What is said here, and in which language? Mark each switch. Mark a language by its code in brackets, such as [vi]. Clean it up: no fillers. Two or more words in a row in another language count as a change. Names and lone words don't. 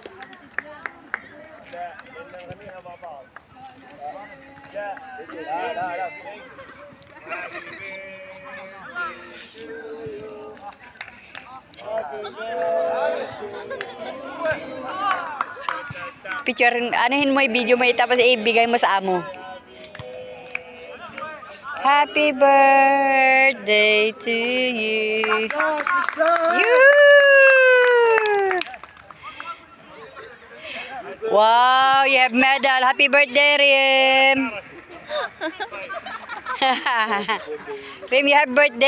[ar] لا بدنا نغنيها مع بعض. لا لا لا [tl] picture, anuhin mo, i-video mo, tapos ibigay mo sa amo. [en] Happy birthday to you. Wow, you have medal. Happy birthday, Rim. Rim, you have birthday.